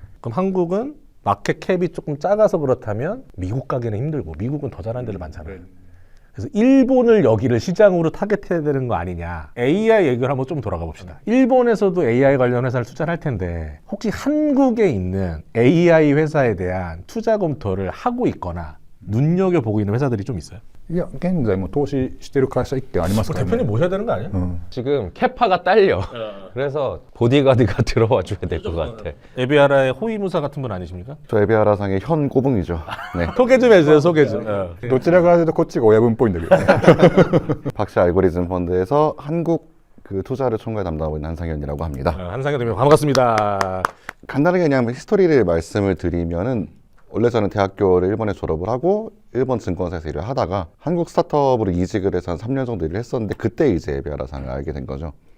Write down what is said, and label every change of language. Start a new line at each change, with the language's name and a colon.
Korean: 그럼 한국은 마켓 캡이 조금 작아서 그렇다면 미국 가기는 힘들고 미국은 더 잘하는 데를 많잖아요. 그래서 일본을 여기를 시장으로 타겟해야 되는 거 아니냐. AI 얘기를 한번 좀 돌아가 봅시다. 일본에서도 AI 관련 회사를 투자를 할 텐데 혹시 한국에 있는 AI 회사에 대한 투자 검토를 하고 있거나 눈여겨보고 있는 회사들이 좀 있어요?
Japanese: いや現在も投資してる会社1件ありますからね
Korean: 대표님 모셔야 되는 거 아니야? 지금 캐파가 딸려. 그래서 보디가드가 들어와 줘야 될 것 같아. 에비아라의 호위무사 같은 분 아니십니까? 저 에비아라상의 현 꼬붕이죠. 네. 소개 좀 해주세요. 소개 좀.
Japanese: どちらかというとこっちが親分っぽいんだけどね
Korean: 박씨 알고리즘 펀드에서 한국 그 투자를 총괄 담당하고 있는 한상현이라고 합니다. 한상현 대표님 반갑습니다. 간단하게 그냥 히스토리를 말씀을 드리면은 원래 저는 대학교를 일본에 졸업을 하고 일본 증권사에서 일을 하다가 한국 스타트업으로 이직을 해서 한 3년 정도 일을 했었는데 그때 이제 에비아라상을 알게 된 거죠.